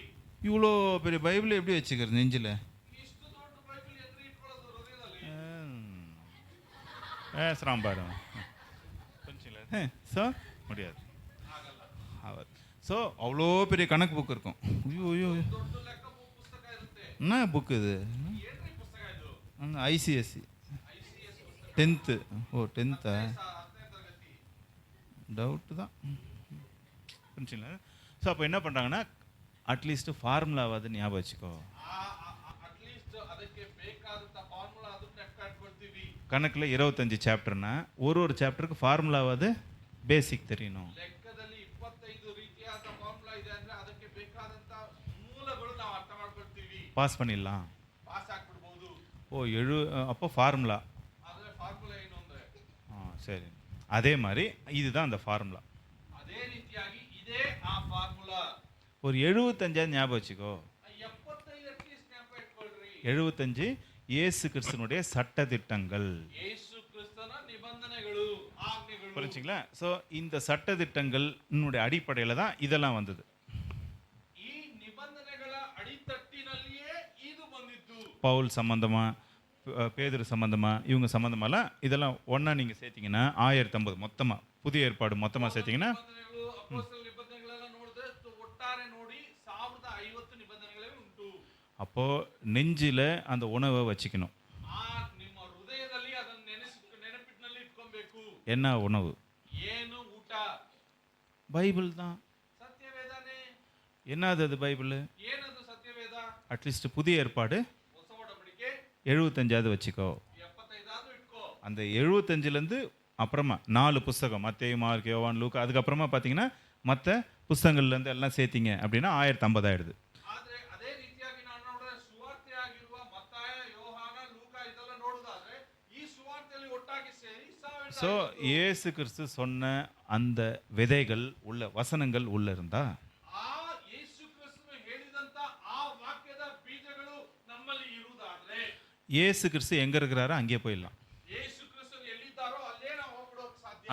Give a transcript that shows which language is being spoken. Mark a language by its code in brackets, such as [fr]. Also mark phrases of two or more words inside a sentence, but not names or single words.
[ta] இவ்வளோ பெரிய பைபிள் எப்படி வச்சுக்கிறது நெஞ்சில்? [kn] ಇಷ್ಟು ದೊಡ್ಡ ಬೈಬಲ್ ಎದುರು ಇಟ್ಕೊಳ್ಳೋದು ಹೃದಯದಲ್ಲಿ. [ta] பேசுகிறான் பாரு. புரிஞ்சுங்களா? ஸோ முடியாது. [kn] ಆಗಲ್ಲ. [ta] ஸோ அவ்வளோ பெரிய கணக்கு புக் இருக்கும். ஐயோ ஐயோ, [kn] ದೊಡ್ಡ ಲೆಕ್ಕ ಪುಸ್ತಕ ಇರುತ್ತೆ. [ta] என்ன புக்கு இது? [kn] ಏನ್ರಿ ಪುಸ್ತಕ ಇದು? [ta] ஐசிஎஸ்சி [kn] ICS ಪುಸ್ತಕ. [ta] 10th. ஓ 10th. [kn] 10ನೇ ತರಗತಿ. [ta] டவுட்டு தான். புரிஞ்சுங்களா? ஸோ அப்போ என்ன பண்ணுறாங்கன்னா அட்லீஸ்ட் ஃபார்முலாவாவது ஞாபகம் வச்சுக்கோ. [kn] ಅಟ್ಲೀಸ್ಟ್ ಅದಕ್ಕೆ ಬೇಕಾದಂತ ಫಾರ್ಮುಲಾ ಅದನ್ನ ಕಟ್ಕೊಳ್ತೀವಿ. [ta] கணக்கில் 25 சாப்டர்னா ஒரு சாப்டருக்கு ஃபார்முலாவாவது பேசிக் தெரியணும். [kn] ಲೆಕ್ಕದಲ್ಲಿ 25 ರೀತಿಯಾದ ಫಾರ್ಮುಲಾ ಇದೆ ಅಂದ್ರೆ ಅದಕ್ಕೆ ಬೇಕಾದಂತ ಮೂಲಗಳು ನಾವು ಅರ್ಥ ಮಾಡ್ಕೊಳ್ತೀವಿ. [ta] பாஸ் பண்ணிடலாம். [kn] ಪಾಸ್ ಆಗ್ಬಿಡ್ಬೋದು. [ta] அப்போ ஃபார்முலா. [kn] ಆದ್ರೆ ಫಾರ್ಮುಲಾ ಏನು ಅಂದ್ರೆ [ta] சரி, அதே மாதிரி இதுதான் அந்த ஃபார்முலா. [kn] ಅದೇ ರೀತಿಯಾಗಿ ಇದೇ ಆ ಫಾರ್ಮುಲಾ. [ta] ஒரு 75 ஞாபகம் வச்சுக்கோ. [kn] 75 ಅಟ್ಲೀಸ್ಟ್ ಜ್ಞಾಪಕ ಇಟ್ಕೊಳ್ರಿ. [ta] 75 இயேசு கிறிஸ்துனுடைய சட்டதிட்டங்கள். [kn] ಯೇಸು ಕ್ರಿಸ್ತನ ನಿಬಂಧನೆಗಳು, ಆಜ್ಞೆಗಳು. [ta] புரிஞ்சுங்களா? ஸோ இந்த சட்டதிட்டங்களினுடைய அடிப்படையில் தான் இதெல்லாம் வந்தது. [kn] ಈ ನಿಬಂಧನೆಗಳ ಅಡಿತಟ್ಟಿನಲ್ಲಿಯೇ ಇದು ಬಂದಿತ್ತು. [ta] பவுல் சம்பந்தமா, பேதுரு சம்பந்தமா, இவங்க சம்பந்தமாலாம் இதெல்லாம் ஒன்றா நீங்கள் சேர்த்தீங்கன்னா 1050 மொத்தமாக, புதிய ஏற்பாடு மொத்தமாக சேர்த்தீங்கன்னா [kn] ನಿಬಂಧನೆಗಳು, ಅಪೊಸ್ತಲರ ನಿಬಂಧನೆಗಳೆಲ್ಲ ನೋಡಿದ್ರೆ ಒಟ್ಟಾರೆ ನೋಡಿ 1050 ನಿಬಂಧನೆಗಳೇ ಉಂಟು. [ta] அப்போது நெஞ்சில் அந்த உணவை வச்சுக்கணும். [kn] ಆ ನಿಮ್ಮ ಹೃದಯದಲ್ಲಿ ಅದನ್ನು ನೆನಪಿನಲ್ಲಿ ಇಟ್ಕೊಬೇಕು. [ta] என்ன உணவு? [kn] ಏನು ಊಟ? [ta] பைபிள் தான். [kn] ಸತ್ಯವೇದನೇ. [ta] என்னது அது பைபிள்? [kn] ಏನದು ಸತ್ಯವೇದ? [ta] அட்லீஸ்ட் புதிய ஏற்பாடு [kn] ಹೊಸ ಒಡಂಬಡಿಕೆ [ta] 75 வச்சுக்கோ. [kn] 75 ಆದ್ರೂ ಇಟ್ಕೋ. [ta] அந்த 75லேருந்து அப்புறமா 4 புஸ்தகம் மத்தேயு, மார்க், யோவான், லூக்கா, அதுக்கப்புறமா பார்த்தீங்கன்னா மற்ற புஸ்தகங்கள்லேருந்து எல்லாம் சேர்த்திங்க அப்படின்னா 1050 ஆயிடுது. [kn] ಆದ್ರೆ ಅದೇ ರೀತಿಯಾಗಿ ನಾವು ನೋಡಿದ್ರೆ ಸುವಾರ್ತೆ ಆಗಿರುವ ಮತ್ತಾಯ, ಯೋಹಾನ, ಲೂಕ ಇದೆಲ್ಲ ನೋಡೋದಾದ್ರೆ ಈ ಸುವಾರ್ತೆಯಲ್ಲಿ ಒಟ್ಟಾಗಿ ಸೇರಿ 1000. [ta] ஸோ இயேசு கிறிஸ்து சொன்ன அந்த விதைகள் உள்ள வசனங்கள் உள்ள இருந்தா [kn] ಆ ಯೇಸು ಕ್ರಿಸ್ತನು ಹೇಳಿದಂತ ಆ ವಾಕ್ಯದ ಬೀಜಗಳು ನಮ್ಮಲ್ಲಿ ಇರುವುದಾದ್ರೆ [ta] இயேசு கிறிஸ்து எங்க இருக்கிறாரோ அங்கே போயிடலாம். [kn] ಯೇಸು ಕ್ರಿಸ್ತನು ಎಲ್ಲಿದ್ದಾರೋ ಅಲ್ಲೇ ನಾವು ಹೋಗ್ಬಿಡೋಕೆ ಸಾಧ್ಯ.